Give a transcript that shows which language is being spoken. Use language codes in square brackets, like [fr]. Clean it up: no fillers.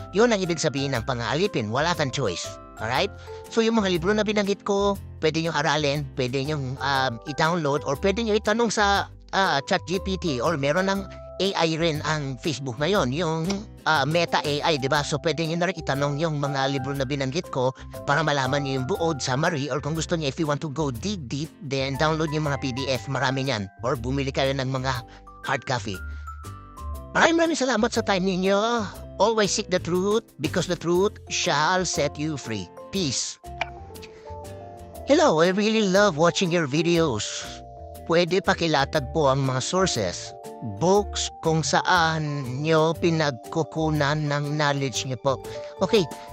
[tl] Yun ang ibig sabihin ng pangaalipin. Wala kang choice. Alright? So yung mga libro na binanggit ko, pwede nyo aralin, pwede nyo i-download, or pwede nyo itanong sa ChatGPT, or meron ng AI rin ang Facebook ngayon, yung Meta AI, diba? So pwede nyo na rin itanong yung mga libro na binanggit ko para malaman nyo yung buod, summary, or kung gusto nyo, [en] if you want to go deep, then download [tl] yung mga PDF, marami niyan. Or bumili kayo ng mga hard copy. Maraming salamat sa time ninyo. [en] Always seek the truth because the truth shall set you free. Peace. Hello, I really love watching your videos. [tl] Pwede pakilatag po ang mga sources, books kung saan nyo pinagkukunan ng knowledge nyo po. Okay,